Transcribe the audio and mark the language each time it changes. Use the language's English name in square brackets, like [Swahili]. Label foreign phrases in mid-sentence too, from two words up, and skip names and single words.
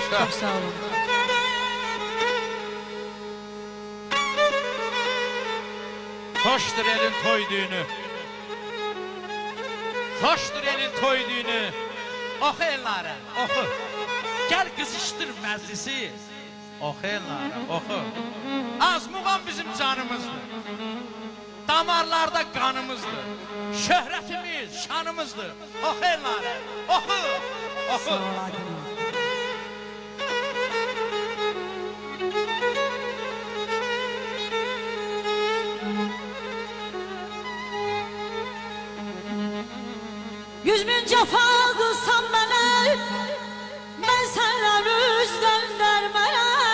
[Azerbaijani] Çok sağ olun. Hoşdur elin toy düğünü. Hoşdur elin toy düğünü. Oxu ellərə, oxu. Gəl qızışdır məclisi. Oxu ellərə, oxu. Az muğam bizim canımızdır. Damarlarda qanımızdır. Şöhrətimiz, şanımızdır. Oxu ellərə, oxu. Oxu. Sağ ol Hakim. [Turkish] Yüz bin cefa kılsam bana, ben senden üstten dermene.